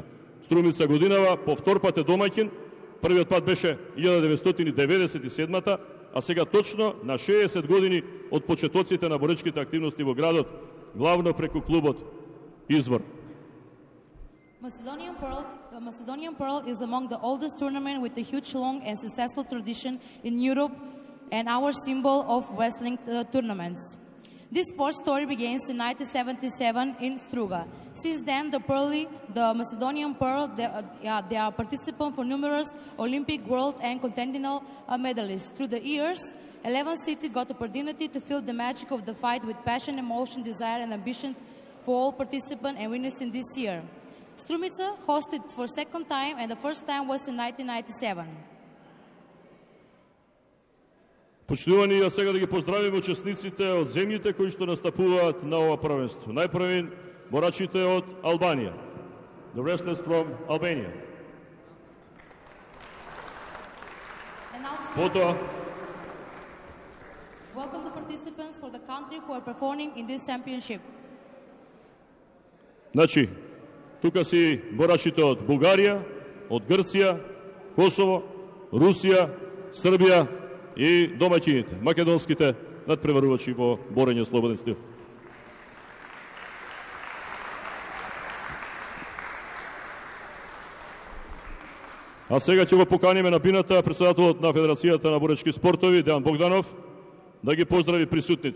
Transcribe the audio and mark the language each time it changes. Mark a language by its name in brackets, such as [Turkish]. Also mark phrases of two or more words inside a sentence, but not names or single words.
[Macedonian] Струмица годинава повтор пат е домаќин, првиот пат беше 1997-та, а сега точно на 60 години од почетоците на боречките активности во градот, главно преку клубот Извор. [English] Macedonian Pearl is among the oldest tournament with a huge, long and successful tradition in Europe and our symbol of wrestling tournaments. This sports story begins in 1977 in Struga. Since then, the Macedonian Pearl, they are participants for numerous Olympic, world, and continental medalists. Through the years, 11 cities got the opportunity to feel the magic of the fight with passion, emotion, desire, and ambition for all participants and winners in this year. Strumica hosted for second time, and the first time was in 1997. [Macedonian] Почитувани, а сега да ги поздравиме учесниците од земјите кои што настапуваат на ова првенство. Најпрвен борачите од Албанија. [English] The wrestlers from Albania. [Macedonian] Потоа [English] welcome the participants for the country who are performing in this championship. [Macedonian] Значи, тука си борачите од Бугарија, од Грција, Косово, Русија, Србија и домаќините, македонските надпреварувачи во борење слободен стил. А сега ќе го поканиме на бината претседателот на Федерацијата на боречки спортови, Дејан Богданов, да ги поздрави присутните.